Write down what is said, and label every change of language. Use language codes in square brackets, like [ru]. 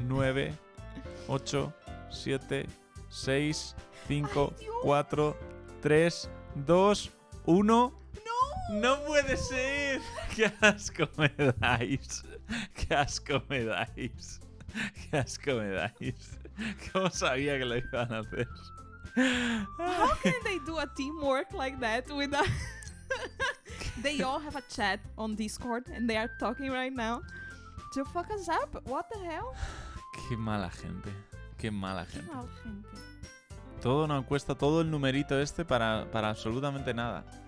[es] 9, 8, 7, 6, 5, Ay, Dios. 4, 3, 2, 1. ¡No puede ser! ¡Qué asco me dais! ¡Qué asco me dais! ¡Qué asco me dais! ¿Cómo sabía que lo iban a hacer? [en] How can they do a teamwork like that without... They all have a chat on Discord and they are talking right now to fuck us up. What the hell? [es] ¡Qué mala gente! ¡Qué mala Qué gente! mal, gente. Todo una encuesta, todo el numerito este para absolutamente nada.